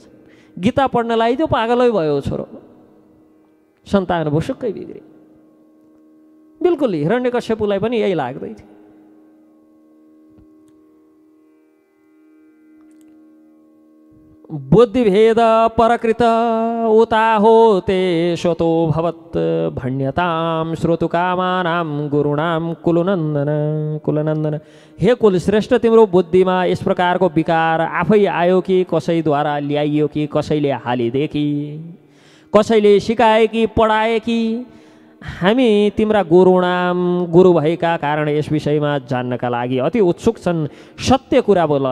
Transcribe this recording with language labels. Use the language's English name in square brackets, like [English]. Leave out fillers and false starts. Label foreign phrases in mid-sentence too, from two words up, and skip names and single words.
[Nepali] गीता पढ्न लगाइदियो, पागलै भयो छोरो, सन्तान भुसुक्कै बिग्रियो। बिल्कुल हिरण्यकश्यपुलाई पनि यही लाग्दै थियो। [Sanskrit] बुद्धिभेद परकृत उता होते स्वतो भवत् भण्यताम श्रोतुकामानां गुरुणाम कुलनन्दन। [Nepali] हे कुलश्रेष्ठ, तिम्रो बुद्धिमा यस प्रकारको विकार आफै आयो कि कसैद्वारा ल्याइयो कि कसैले हालिदिए कि कसैले सिकाए कि पढाए कि? हामी तिम्रा गुरुणाम, गुरु भएका कारण यस विषयमा जान्नका लागि अति उत्सुक छन्।